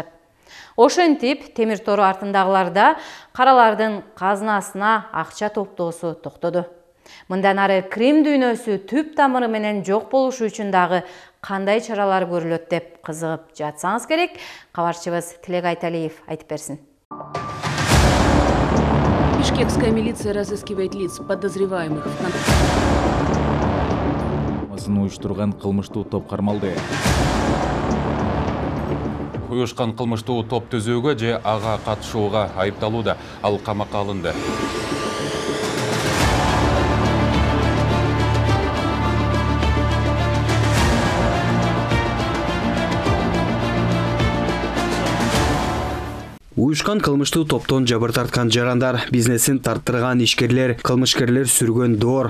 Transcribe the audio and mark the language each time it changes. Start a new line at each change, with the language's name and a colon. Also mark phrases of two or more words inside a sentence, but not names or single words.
Kyrgyz: Ошентип, темир тору артындагыларда каралардын казынасына акча топтоосу токтоду. Мындан ары Крим дүйнөсү түп тамыры менен жок болушу үчүн дагы кандай чаралар көрүлөт деп кызыгып жатсаңыз керек, кабарчыбыз Тилек Айталиев айтып берсин.
Russian: Бишкекская милиция разыскивает лиц, подозреваемых в
Kyrgyz: уюштурган кылмыштуу топ кармалды. Уюшкан кылмыштуу топ түзүүгө же ага катышууга айыпталууда, ал камакка алынды. Уюшкан кылмыштуу топтон жабыр тарткан жарандар, бизнесин тарттырган ишкерлер, кылмышкерлер сүргөн доор.